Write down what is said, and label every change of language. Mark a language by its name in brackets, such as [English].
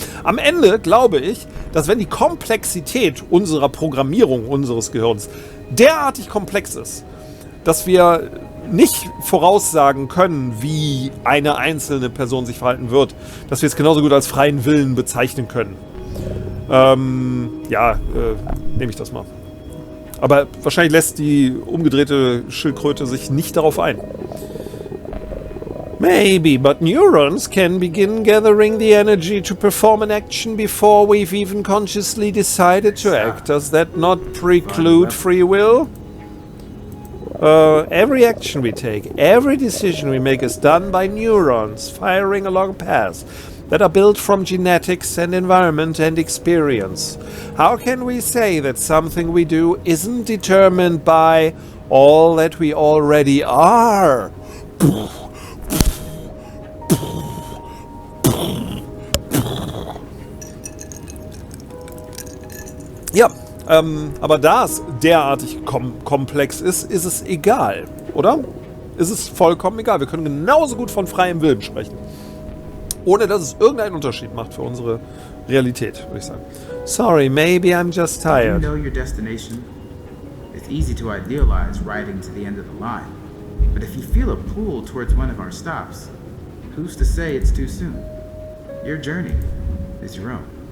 [German] Am Ende glaube ich, dass wenn die Komplexität unserer Programmierung unseres Gehirns derartig komplex ist, dass wir nicht voraussagen können, wie eine einzelne Person sich verhalten wird, dass wir es genauso gut als freien Willen bezeichnen können. Nehme ich das mal. Aber wahrscheinlich lässt die umgedrehte Schildkröte sich nicht darauf ein. [English] Maybe, but neurons can begin gathering the energy to perform an action before we've even consciously decided to act. Does that not preclude free will? Every action we take, every decision we make is done by neurons firing along paths that are built from genetics and environment and experience. How can we say that something we do isn't determined by all that we already are? [German] Ja, aber da es derartig komplex ist, ist es egal, oder? Ist es vollkommen egal. Wir können genauso gut von freiem Willen sprechen. Ohne dass es irgendeinen Unterschied macht für unsere Realität, würde ich sagen. [English] Sorry, maybe I'm just tired. You know your destination. It's easy to idealize riding to the end of the line. But if you feel a pull towards one of our stops, who's to say it's too soon? Your journey is your own.